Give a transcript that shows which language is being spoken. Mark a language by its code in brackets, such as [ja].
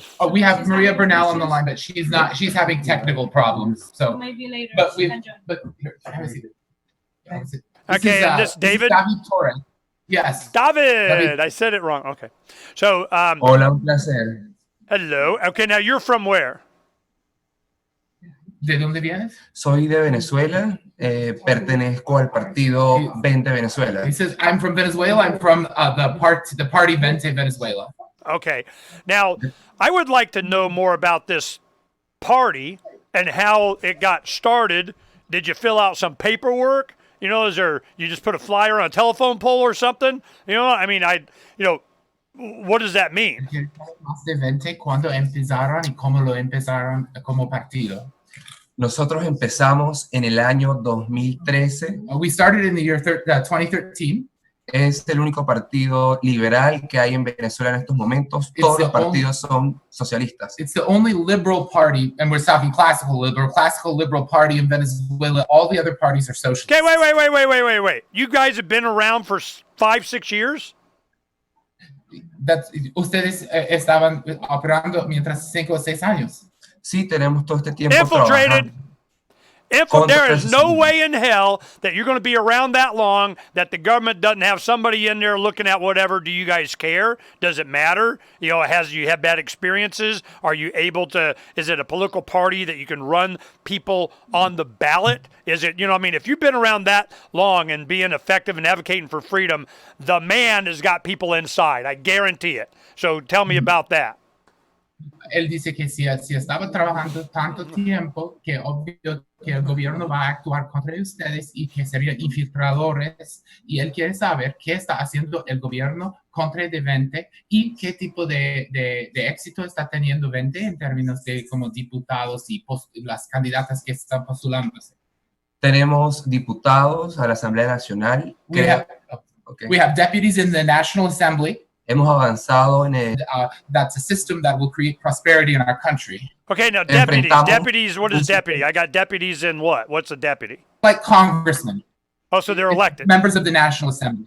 [en] We have Maria Bernal on the line, but she's not. She's having technical problems. So maybe later. But here, have a seat. Okay, and this David? This is David Torres. Yes. David. I said it wrong. Okay. So, [es] hola, un placer. [en] Hello. Okay, now you're from where? [es] ¿De dónde vienes? Soy de Venezuela. Pertenezco al partido Vente Venezuela. [en] He says, I'm from Venezuela. I'm from the party Vente Venezuela. Okay. Now, I would like to know more about this party and how it got started. Did you fill out some paperwork? You know, you just put a flyer on a telephone pole or something? You know, I mean, what does that mean? [es] ¿Cuándo empezaron y cómo lo empezaron como partido? Nosotros empezamos en el año 2013. [en] We started in the year 2013. [es] Es el único partido liberal que hay en Venezuela en estos momentos. Todos los partidos son socialistas. [en] It's the only liberal party, and we're talking classical liberal party in Venezuela. All the other parties are socialist. Okay, wait. You guys have been around for 5-6 years? [es] Ustedes estaban operando mientras 5 o 6 años. Sí, tenemos todo este tiempo [en] infiltrated. There is no way in hell that you're going to be around that long that the government doesn't have somebody in there looking at whatever. Do you guys care? Does it matter? You know, you have bad experiences? Are you able to, is it a political party that you can run people on the ballot? Is it, you know, I mean, if you've been around that long and being effective and advocating for freedom, the man has got people inside. I guarantee it. So tell me about that. [es] Él dice que si estaba trabajando tanto tiempo, que obvio que el gobierno va a actuar contra ustedes y que serían infiltradores, y él quiere saber qué está haciendo el gobierno contra de Vente y qué tipo de éxito está teniendo Vente en términos de como diputados y las candidatas que están postulándose. Tenemos diputados a la Asamblea Nacional. [en] We have deputies in the National Assembly. [es] Hemos avanzado en el... [en] that's a system that will create prosperity in our country. Okay, now deputies, what is deputy? I got deputies in what? What's a deputy? Like congressmen. Oh, so they're elected. Members of the National Assembly.